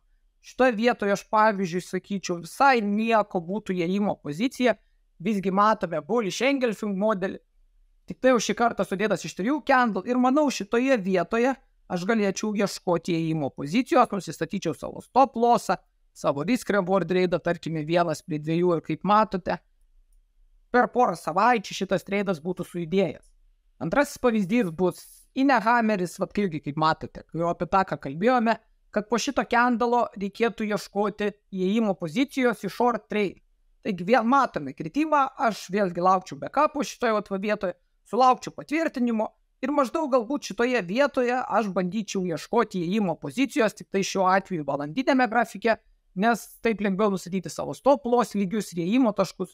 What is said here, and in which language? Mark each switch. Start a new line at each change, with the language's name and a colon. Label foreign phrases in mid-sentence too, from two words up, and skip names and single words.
Lithuanian: Šitoje vietoje aš, pavyzdžiui, sakyčiau, visai nieko būtų įėjimo pozicija, visgi matome
English: bullish engulfing
Lithuanian: modelį, tik tai jau šį kartą sudėtas iš 3 candle ir manau šitoje vietoje aš galėčiau ieškoti įėjimo pozicijos, nusistatyčiau savo
English: stop lossą,
Lithuanian: savo
English: risk reward reidą,
Lithuanian: tarkime 1:2 ir kaip matote, per porą savaičių šitas treidas būtų sujudėjęs. Antrasis pavyzdys bus Inehammeris, irgi kaip matote, jau apie tą, ką kalbėjome, kad po šito candle reikėtų ieškoti įėjimo pozicijos į
English: short trade.
Lithuanian: Taigi vėl matome kritimą, aš vėlgi laukčiau backup'o šitoje vietoje, sulaukčiau patvirtinimo ir maždaug galbūt šitoje vietoje aš bandyčiau ieškoti įėjimo pozicijos, tik tai šiuo atveju valandinėme grafike, nes taip lengviau nustatyti savo
English: stop loss
Lithuanian: lygius ir įėjimo taškus.